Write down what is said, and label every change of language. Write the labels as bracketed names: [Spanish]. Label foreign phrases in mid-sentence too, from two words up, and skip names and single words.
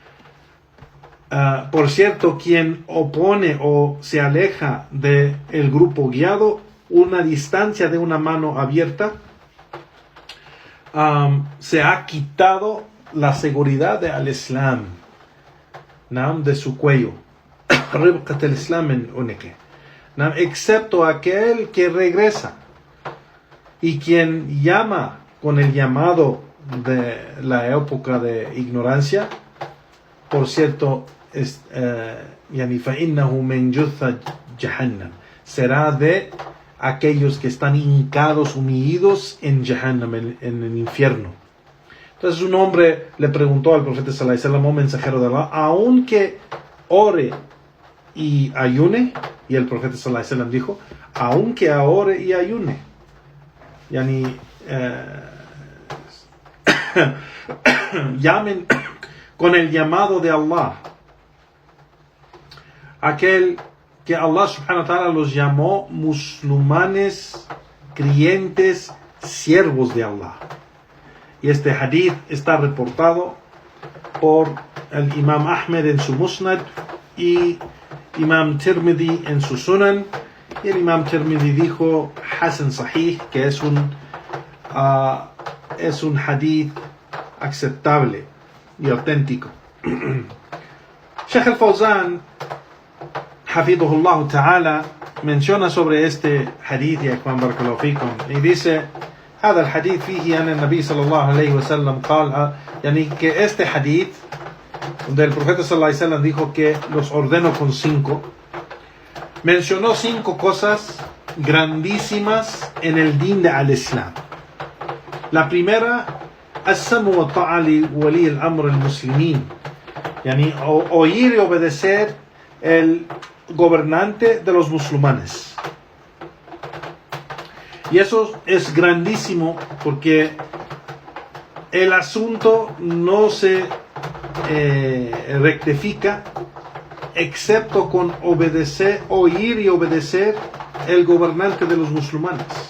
[Spanish] Por cierto, quien opone o se aleja del grupo guiado, una distancia de una mano abierta, se ha quitado la seguridad de al Islam, de su cuello, excepto aquel que regresa y quien llama con el llamado de la época de ignorancia. Por cierto, será de aquellos que están hincados, humillados en Jahannam, en el infierno. Entonces un hombre le preguntó al profeta [Arabic] صلى الله عليه وسلم, [Spanish] mensajero de Allah, aunque ore y ayune, y el profeta [Arabic] صلى الله عليه وسلم [Spanish] dijo, aunque ore y ayune, llamen con el llamado de Allah, aquel que Allah [Arabic] سبحانه وتعالى [Spanish] los llamó musulmanes, creyentes, siervos de Allah. Y este hadith está reportado por el Imam Ahmed en su Musnad y Imam Tirmidhi en su Sunan. Y el Imam Tirmidhi dijo [Arabic] حسن صحيح, [Spanish] que es un hadith aceptable y auténtico. Sheikh al-Fawzan, [Arabic] حفظه الله تعالى, [Spanish] menciona sobre este hadith, ya Juan [Arabic] بارك الله فيكم, [Spanish] y dice: [Arabic] هذا الحديث فيه أن النبي صلى الله عليه وسلم قال, [Spanish] que este hadith donde el profeta [Arabic] صلى الله عليه وسلم [Spanish] dijo que los ordeno con 5, mencionó 5 cosas grandísimas en el din de al-Islam. La primera, [Arabic] السمع والطاعة لولي الأمر المسلمين, [Spanish] oír y obedecer el gobernante de los musulmanes. Y eso es grandísimo porque el asunto no se rectifica excepto con oír y obedecer el gobernante de los musulmanes.